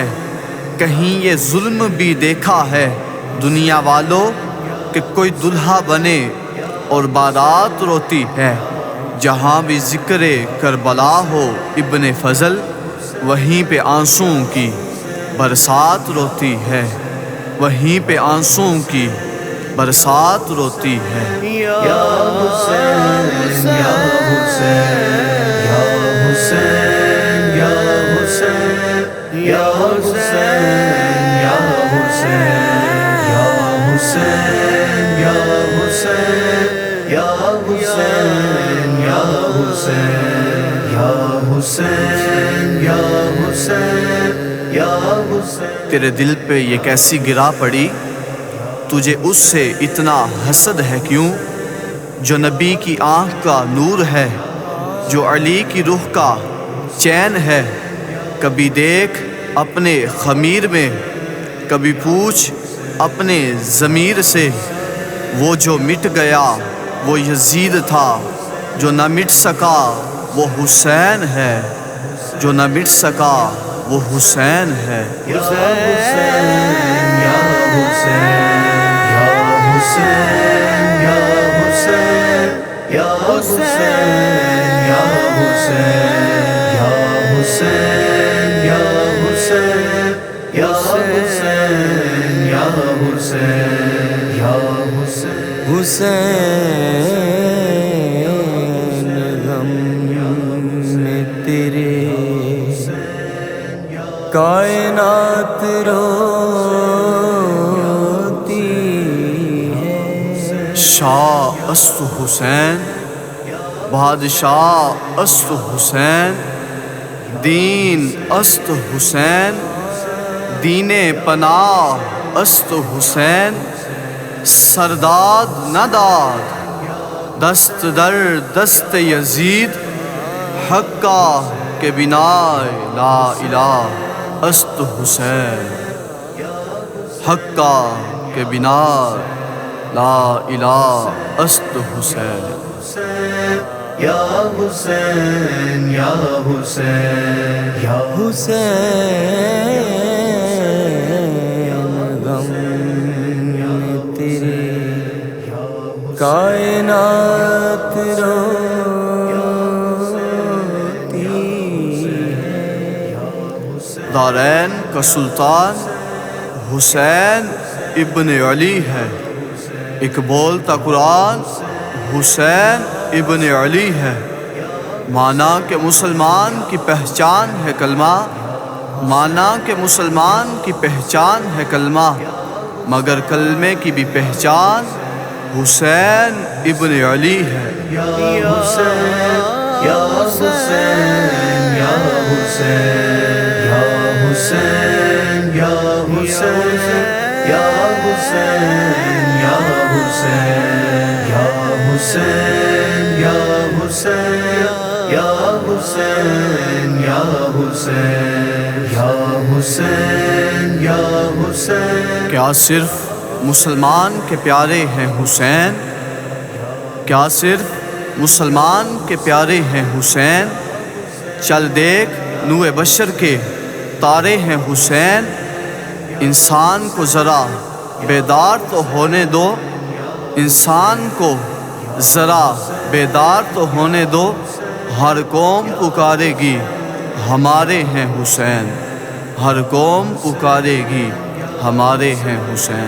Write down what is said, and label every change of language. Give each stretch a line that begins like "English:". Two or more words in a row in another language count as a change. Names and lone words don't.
Urdu: کہیں یہ ظلم بھی دیکھا ہے دنیا والوں کہ کوئی دلہا بنے اور بارات روتی ہے۔ جہاں بھی ذکر کربلا ہو ابن فضل، وہیں پہ آنسوؤں کی برسات روتی ہے، وہیں پہ آنسوؤں کی برسات روتی ہے۔ یا حسین یا حسین یا حسین یا حسین یا حسین یا حسین یا حسین یا حسین یا حسین یا حسین یا حسین یا حسین یا حسین۔ تیرے دل پہ یہ کیسی گرا پڑی، تجھے اس سے اتنا حسد ہے کیوں؟ جو نبی کی آنکھ کا نور ہے، جو علی کی روح کا چین ہے۔ کبھی دیکھ اپنے خمیر میں، کبھی پوچھ اپنے ضمیر سے۔ وہ جو مٹ گیا وہ یزید تھا، جو نہ مٹ سکا وہ حسین ہے، جو نہ مٹ سکا وہ حسین ہے۔ یا حسین یا حسین یا حسین یا حسین یا حسین یا حسین یا حسین یا حسین یا حسین یا حسین یا حسین۔ حسین غم میں تیرے کائنات روتی ہے۔
Persian: شاہ است حسین بادشاہ است حسین، دین است حسین دین پناہ است حسین۔ سرداد نداد دست در دست یزید، حقا کے بنا لا الہ است حسین، حقا کے بنا لا الہ است حسین۔
Urdu: یا حسین یا حسین یا حسین غم میں تیرے کائنات روتی ہے۔ دارین کا سلطان حسین ابن علی ہے، ایک بولتا قرآن حسین ابن علی ہے۔ مانا کہ مسلمان کی پہچان ہے کلمہ، مانا کہ مسلمان کی پہچان ہے کلمہ، مگر کلمے کی بھی پہچان حسین ابن علی ہے۔ یا حسین یا حسین یا حسین یا حسین یا حسین یا حسین یا حسین یا حسین یا حسین یا حسین یا حسین یا حسین یا حسین۔ کیا صرف مسلمان کے پیارے ہیں حسین؟ کیا صرف مسلمان کے پیارے ہیں حسین؟ چل دیکھ نوح بشر کے تارے ہیں حسین۔ انسان کو ذرا بیدار تو ہونے دو، انسان کو ذرا بیدار تو ہونے دو، ہر قوم پکارے گی ہمارے ہیں حسین، ہر قوم پکارے گی ہمارے ہیں حسین۔